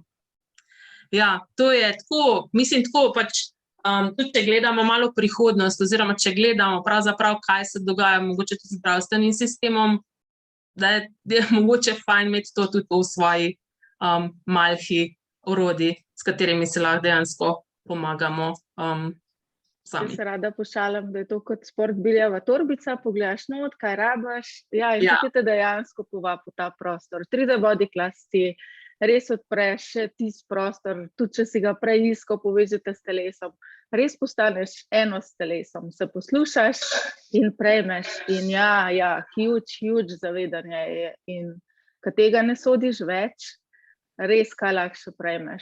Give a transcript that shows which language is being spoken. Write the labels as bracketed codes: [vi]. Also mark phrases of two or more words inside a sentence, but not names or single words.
[sl] ja, to je tako, mislim tako pač, tudi če gledamo malo prihodnost, oziroma če gledamo pravzaprav, kaj se dogaja mogoče tudi z zdravstvenim sistemom, da je mogoče fajn imeti to tudi v svoji malhi orodji, s katerimi se lahko dejansko pomagamo sami. Jaz se rada pošalim, da je to kot sport biljava torbica, pogledaš not, kaj rabaš, ja, in tukaj te dejansko povabi v ta prostor. [en] 3D body class [sl] ti res odpreš tisti prostor, tudi če si ga prej iskal, povežete s telesom, res postaneš eno s telesom, se poslušaš in prejmeš in ja, huge zavedanje je in ko tega ne sodiš več, res kaj lahko še prejmeš.